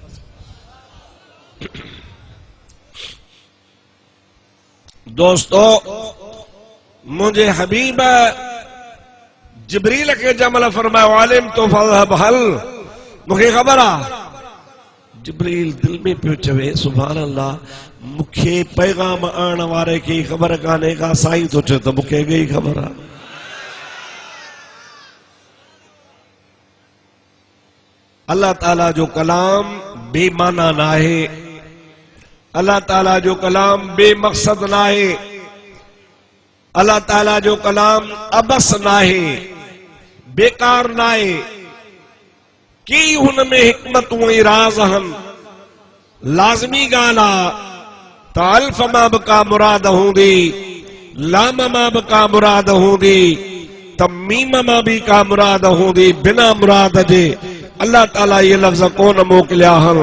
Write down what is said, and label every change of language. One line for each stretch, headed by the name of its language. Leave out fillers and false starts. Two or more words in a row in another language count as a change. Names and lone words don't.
Sindhi: दोस्तो मुझे हबीब जिब्रील के जमल फरमायो आलिम तो फज़हब हल। मुखे खबर आ। जिब्रील दिल में पियो चवे
Arabic: سبحان الله,
Sindhi: मुखे पैगाम आण वारे के खबर काने का साईं तो चवे तो मुखे गई खबर आ। अल्लाह ताला जो कलाम बेमाना ना है। अल्लाह ताला जो कलाम बेमकसद ना है। अल्लाह ताला जो कलाम अबस ना है, बेकार ना है। की हुन में हिकमतूं ऐं राज़ आहिनि। लाज़मी ॻाल्हि आ त अल्फ मां बि का मुराद हूंदी, लाम मां बि का मुराद हूंदी, त मीम मां बि का मुराद हूंदी। बिना मुराद जे अल्लाह ताला ये लफ्ज़ कोन मोकिलिया आहिनि।